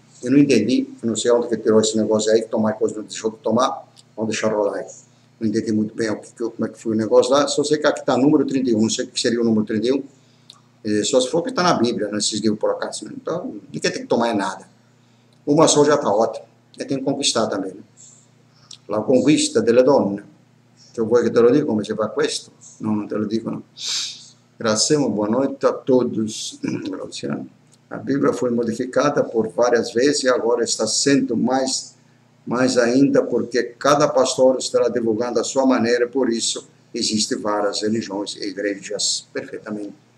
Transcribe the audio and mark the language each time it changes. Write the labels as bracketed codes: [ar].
[pt] Eu não entendi, eu não sei onde que tirou esse negócio aí, que tomar coisa não deixou de tomar, vamos deixar rolar aí. Não entendi muito bem como é que foi o negócio lá, só sei que aqui está número 31, não sei o que seria o número 31, só se for que está na Bíblia, nesses livros por acaso. Então, ninguém tem que tomar nada. Uma só já está ótima. E tem que conquistar também. Né? [it] La conquista delle donne. Se vuoi che te lo dico come si fa questo? No, non te lo dico, no. Grazie, [pt] boa noite a todos. A Bíblia foi modificada por várias vezes e agora está sendo mais ainda porque cada pastor estará divulgando a sua maneira, por isso existem várias religiões e igrejas. Perfeitamente.